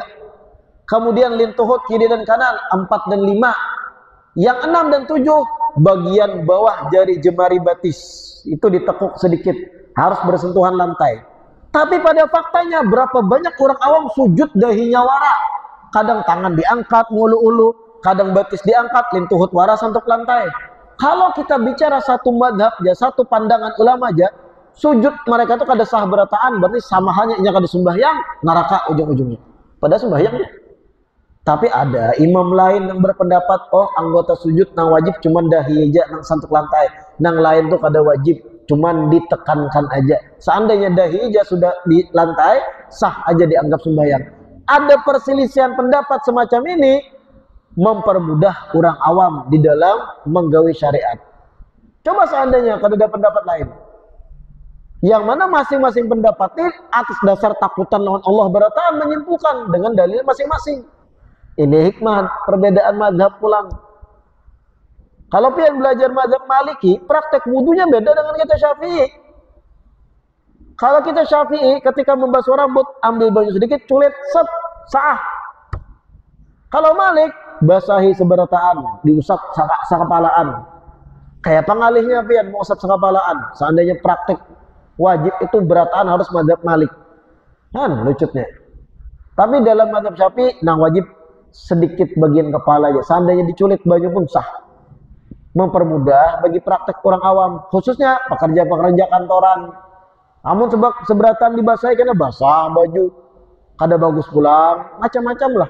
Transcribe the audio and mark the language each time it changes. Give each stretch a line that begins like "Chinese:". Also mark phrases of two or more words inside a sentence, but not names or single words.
Banjar: Kemudian lintuhut kiri dan kanan 4 dan 5. Yang 6 dan 7 bagian bawah jari jemari batis itu ditekuk sedikit, harus bersentuhan lantai. Tapi pada faktanya berapa banyak orang awam sujud dahinya wara. Kadang tangan diangkat ngulu-ulu, kadang batis diangkat, lintuhut waras untuk lantai. Kalau kita bicara satu madhab aja, satu pandangan ulama aja, sujud mereka itu kada sah berataan, berarti sama halnya kada sembahyang, neraka ujung-ujungnya. Pada sembahyangnya. Tapi ada imam lain yang berpendapat, oh anggota sujud nang wajib cuman dahi aja, nang santuk lantai. Nang lain tuh kada wajib, cuman ditekankan aja. Seandainya dahi aja sudah di lantai, sah aja dianggap sembahyang. Ada perselisihan pendapat semacam ini mempermudah orang awam di dalam menggawi syariat. Coba seandainya ada pendapat lain, yang mana masing-masing pendapat ini atas dasar takutan lawan Allah berataan menyimpulkan dengan dalil masing-masing. Ini hikmah perbedaan mazhab pulang. Kalau pian belajar mazhab Maliki, praktek wudunya beda dengan kita Syafi'i. Kalau kita Syafi'i ketika membasuh rambut, ambil baju sedikit, culit, set, sah. Kalau Malik, basahi seberataan, diusap sakapalaan. Kayak pengalihnya pian mau usap sakapalaan. Seandainya praktek wajib itu berataan harus mazhab Malik. Kan lucutnya. Tapi dalam mazhab Syafi'i, nang wajib sedikit bagian kepala aja. Seandainya diculit baju pun sah. Mempermudah bagi praktek orang awam, khususnya pekerja-pekerja kantoran. Namun sebab seberatan dibasahi karena basah baju, kada bagus pulang, macam-macam lah.